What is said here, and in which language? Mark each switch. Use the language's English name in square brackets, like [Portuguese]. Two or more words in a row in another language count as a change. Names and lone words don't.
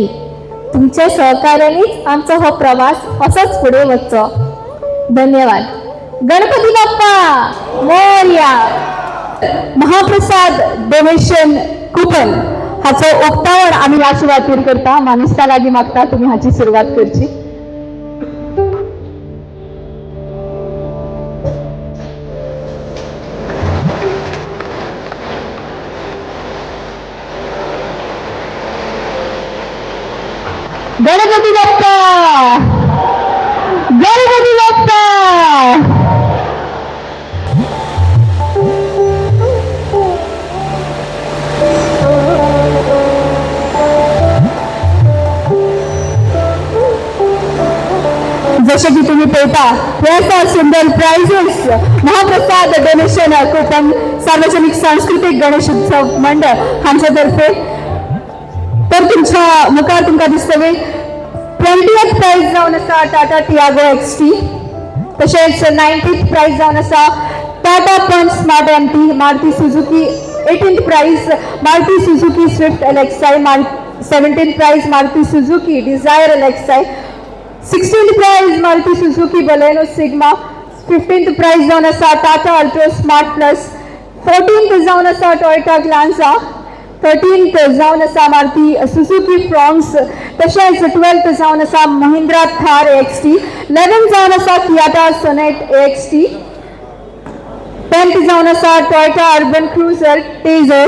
[Konkani] तुमच्या सहकार्यानेच आमचो हो प्रवास असोच फुडें वचचो. धन्यवाद. गणपती बाप्पा मोरया. महाप्रसाद डोनेशन कुपन हाचो उक्तावण आम्ही या सुवातेर करता. मानेस्ता लागीं मागता तुम्ही हाची सुरवात करची. गणपती बाप्पा. गणपती बाप्पा. जसे की तुम्ही पळता हे असा सुंदर प्राइजेस महाप्रसाद डोनेशन कुपन सार्वजनिक सांस्कृतिक गणेश उत्सव मंडळ हांच्या तर्फे. तर तुमच्या मुखार तुमकां दिसतले 20th प्राइज जावन आसा टाटा टियागो XT. तशेंच 90th प्राइज जावन आसा टाटा पंच स्मार्ट MT. मारुती सुझुकी 18th प्राइज मारुती सुझुकी स्विफ्ट LXI. 17th प्राइज मारुती सुझुकी डिझायर LXI. 16th प्राइज मारुती सुझुकी बलेनो सिग्मा. 15th प्राइज जावन आसा टाटा अल्ट्रो स्मार्ट प्लस. 14th जावन आसा टोयोटा ग्लांजा. 13th जावन आसा मारुती सुझुकी फ्रॉन्क्स. तशेंच 12th जावन आसा महिंद्रा थार AXT. 11th जावन आसा कियाटा सोनेट AXT. 10th जावन आसा टोयोटा अर्बन क्रुझर टेझर.